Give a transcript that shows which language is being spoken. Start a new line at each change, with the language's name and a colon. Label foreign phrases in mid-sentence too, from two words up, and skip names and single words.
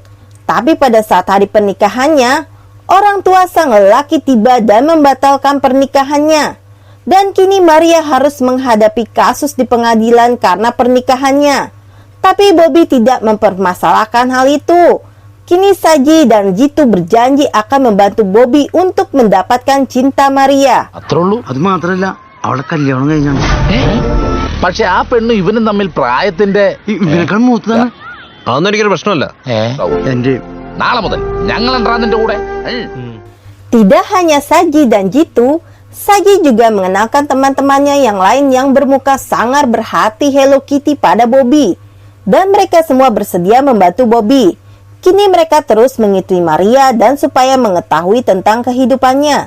Indonesian: Tapi pada saat hari pernikahannya, orang tua sang lelaki tiba dan membatalkan pernikahannya. Dan kini Maria harus menghadapi kasus di pengadilan karena pernikahannya. Tapi Bobby tidak mempermasalahkan hal itu. Kini Saji dan Jitu berjanji akan membantu Bobby untuk mendapatkan cinta Maria.
Malayalam: പക്ഷെ ആ പെണ്ണും ഇവനും തമ്മിൽ പ്രായത്തിന്റെ അതൊന്നും എനിക്കൊരു പ്രശ്നമല്ല. നാളെ മുതൽ ഞങ്ങൾ നിന്റെ കൂടെ.
Indonesian: Tidak hanya Saji dan Jitu, Saji juga mengenalkan teman-temannya yang lain yang bermuka sangar berhati Hello Kitty pada Bobby. Dan mereka semua bersedia membantu Bobby. Kini mereka terus mengikuti Maria dan supaya mengetahui tentang kehidupannya.